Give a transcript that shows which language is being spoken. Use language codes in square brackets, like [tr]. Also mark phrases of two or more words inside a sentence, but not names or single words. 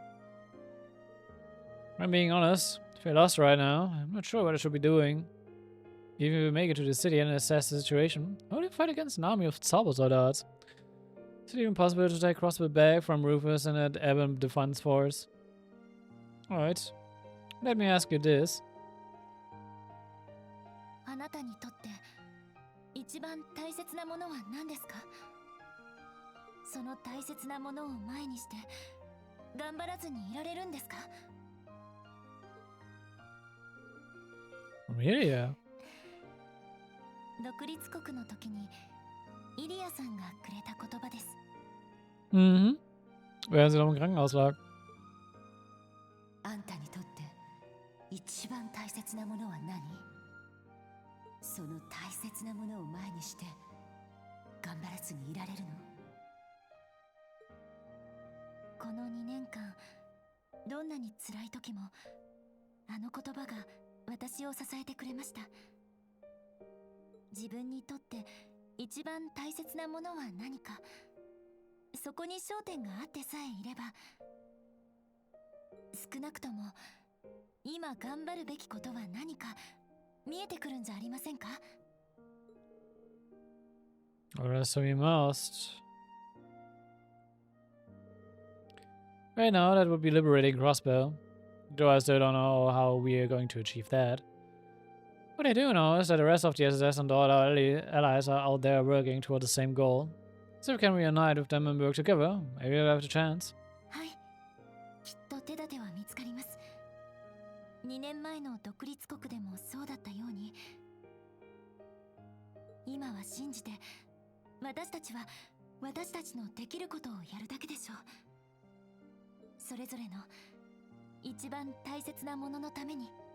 [en] I'm being honest. I feel lost right now. I'm not sure what I should be doing. Even if we make it to the city and assess the situation, how do you fight against an army of Zaubersoldaten? Is it even possible to take Crossbill back from Rufus and that Ebon Defense Force? Alright. Let me ask you this. [ja] あなたにとって一番大切なものは何ですか？その大切なものを前にして頑張らずにいられるんですか？ [en] Really? Yeah. [ja] 独立国の時にイリアさんがくれた言葉です。 Mhm. [de] Während sie noch im Krankenhaus lag. [ja] あんたにとって一番大切なものは何？その大切なものを前にして頑張らずにいられるの？この2年間、どんなに辛い時もあの言葉が私を支えてくれました。自分にとって一番大切なものは何か、そこに焦点があってさえいれば、少なくとも今頑張るべきことは何か見えてくるんじゃありませんか？ [en] Or so we must. Right now, that would be liberating Crossbill. Though I still don't know how we are going to achieve that. What I do know is that the rest of the SS and all our allies are out there working toward the same goal. So if we can reunite with them and work together, maybe we'll have the chance. [ja] はい、きっと手立ては見つかります。2年前の独立国でもそうだったように、今は信じて私たちは私たちのできることをやるだけでしょう。それぞれの一番大切なもののために。